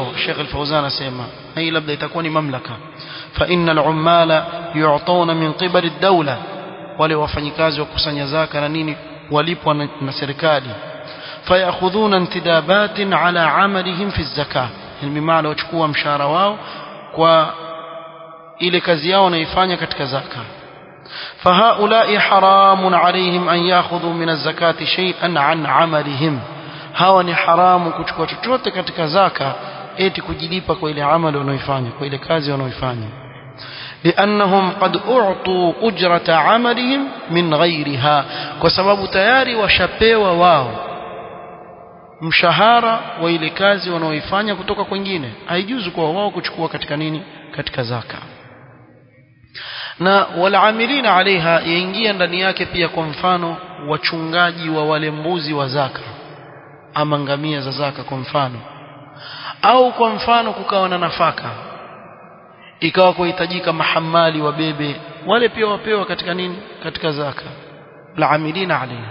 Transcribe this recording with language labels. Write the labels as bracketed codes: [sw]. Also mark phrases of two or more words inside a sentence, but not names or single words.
[sw] Sheikh Al-Fawzan asema, na hii labda itakuwa ni mamlaka, [ar] فإن العمال يعطون من قبل الدولة, [sw] wale wafanyikazi wa kusanya zaka na nini walipwa na serikali, [ar] فيأخذون انتدابات على أعمالهم في الزكاة, [sw] yani maana wachukua mshahara wao kwa ile kazi yao wanaifanya katika zaka. [ar] فهؤلاء حرام عليهم أن يأخذوا من الزكاة شيئا عن عملهم. [sw] hawa ni haramu kuchukua chochote katika zaka eti kujilipa kwa ile amali wanaoifanya, kwa ile kazi wanaoifanya. [ar] لأنهم قد أعطوا أجرة عملهم من غيرها, [sw] kwa sababu tayari washapewa wao mshahara wa ile kazi wanaoifanya kutoka kwingine. Haijuzu kwa wao kuchukua katika nini, katika zaka. Na [ar] والعاملين عليها [sw] yaingia ndani yake pia kwa mfano wachungaji wa wale mbuzi wa zaka ama ngamia za zaka kwa mfano, au kwa mfano kukawa na nafaka ikawa kuhitajika mahamali wabebe, wale pia wapewa katika nini, katika zaka, [ar] العاملين عليها.